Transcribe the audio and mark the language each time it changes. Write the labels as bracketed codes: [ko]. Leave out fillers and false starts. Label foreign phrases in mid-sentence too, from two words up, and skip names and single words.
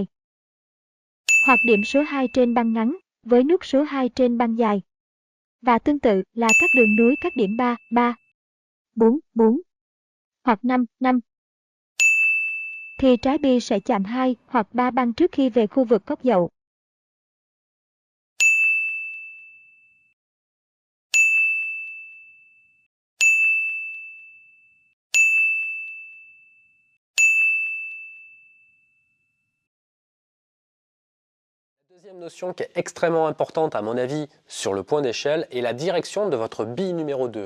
[vi] Hoặc điểm số 2 trên băng ngắn với nút số 2 trên băng dài. Và tương tự là các đường nối các điểm 3, 3, 4, 4 hoặc 5, 5. Thì trái bi sẽ chạm 2 hoặc 3 băng trước khi về khu vực cốc dậu. [fr] La deuxième notion qui est extrêmement importante à mon avis sur le point d'échelle est la direction de votre bille numéro 2.